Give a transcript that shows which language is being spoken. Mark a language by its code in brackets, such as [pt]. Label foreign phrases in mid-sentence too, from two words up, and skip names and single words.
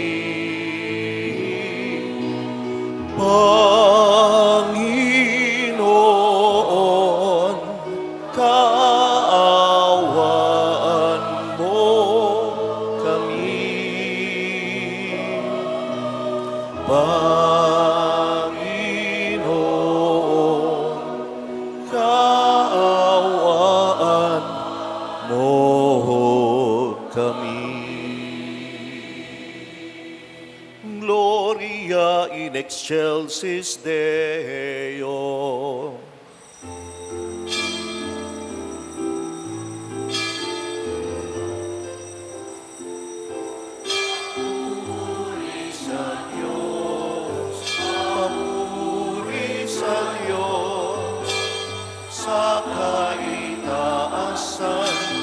[tl] Panginoon, kaawaan mo kami. Panginoon, kaawaan mo kami. [la] Gloria in excelsis Deo. [tl] Papuri sa Diyos, sa kaitaasan.